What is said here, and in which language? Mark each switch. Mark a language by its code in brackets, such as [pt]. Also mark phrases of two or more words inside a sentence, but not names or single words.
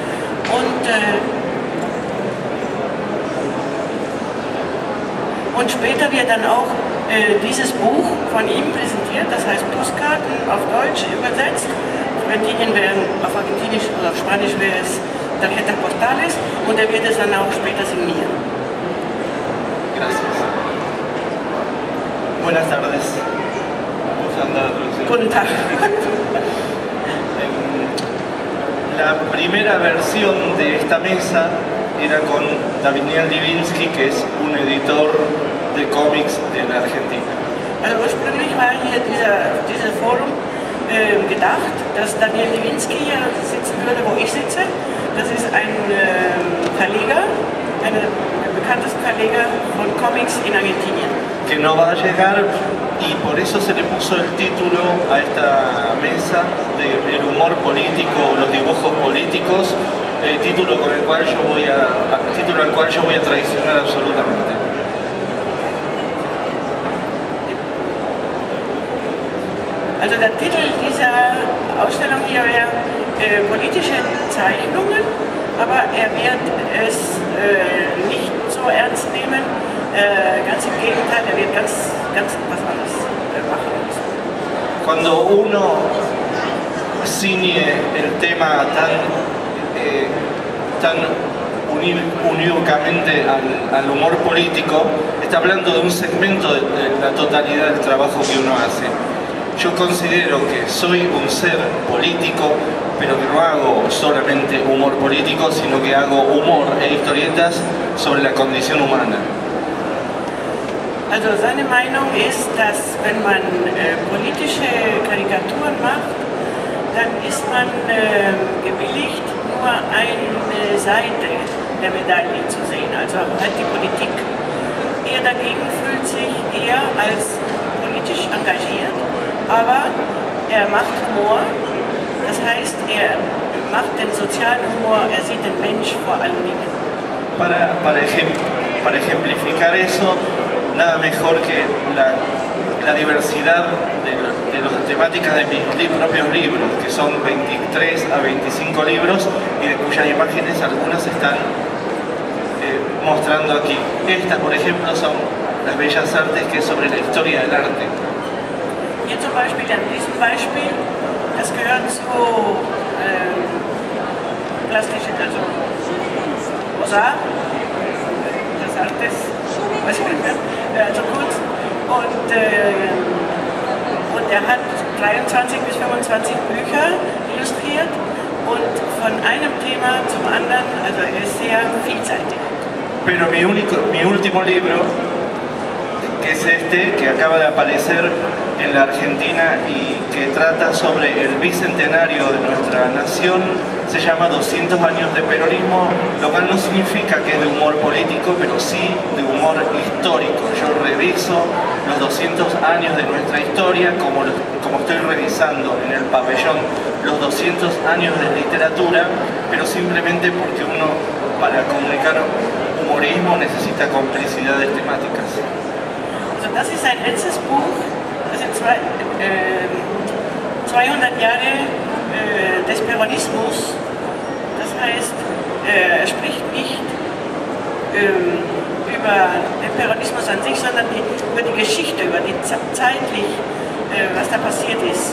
[de] Und später wird dann auch dieses Buch von ihm präsentiert, das heißt Postkarten auf Deutsch übersetzt. Auf Argentinien auf Argentinisch oder auf Spanisch wäre es Tarjetas Postales, und er wird es dann auch später signieren. [es] Gracias. Buenas tardes. [de] Guten Tag. [es] La primera versión de esta mesa era con Daniel Diwinski, que es un editor de cómics en Argentina. [de] Also ursprünglich war hier dieser Forum gedacht, dass Daniel Diwinski hier sitzen würde, wo ich sitze. Das ist ein Verleger, einer der bekanntesten Verleger von Comics in Argentinien. [es] Que no va a llegar, y por eso se le puso el título a esta mesa de el humor político, los dibujos políticos, título al cual yo voy a traicionar absolutamente. [de] Also der Titel dieser Ausstellung hier wäre politische Zeichnungen, aber er wird es nicht so ernst nehmen. Ganz im Gegenteil, er wird ganz was anderes machen. [es] Cuando uno ciñe el tema tan unívocamente al humor político, está hablando de un segmento de la totalidad del trabajo que uno hace. Yo considero que soy un ser político, pero que no hago solamente humor político, sino que hago humor e historietas sobre la condición humana. [de] Also seine Meinung ist, dass wenn man politische Karikaturen macht, dann ist man gebilligt, nur eine Seite der Medaille zu sehen, also halt die Politik. Er dagegen fühlt sich eher als politisch engagiert, aber er macht Humor, das heißt, er macht den sozialen Humor, er sieht den Mensch vor allen Dingen. [es] Para ejemplificar eso, nada mejor que la diversidad de las temáticas de mis propios libros, que son 23 a 25 libros y de cuyas imágenes algunas están mostrando aquí. Estas, por ejemplo, son las bellas artes, que es sobre la historia del arte. [de] Hier zum Beispiel, an diesem Beispiel, das gehört zu plastischen, also Mosaic, das Artes, weiß ich nicht mehr, also Kunst, und er hat 23 bis 25 Bücher illustriert und von einem Thema zum anderen, also er ist sehr vielseitig. [es] Pero mi último libro, que es este, que acaba de aparecer en la Argentina y que trata sobre el bicentenario de nuestra nación, se llama 200 años de peronismo, lo cual no significa que es de humor político, pero sí de humor histórico. Yo reviso los 200 años de nuestra historia como estoy revisando en el pabellón los 200 años de literatura, pero simplemente porque uno, para comunicar humorismo, necesita complicidades temáticas. [de] Also das ist ein letztes Buch, das sind 200 Jahre des Peronismus. Das heißt, er spricht nicht über den Peronismus an sich, sondern über die Geschichte, über die zeitlich, was da passiert ist.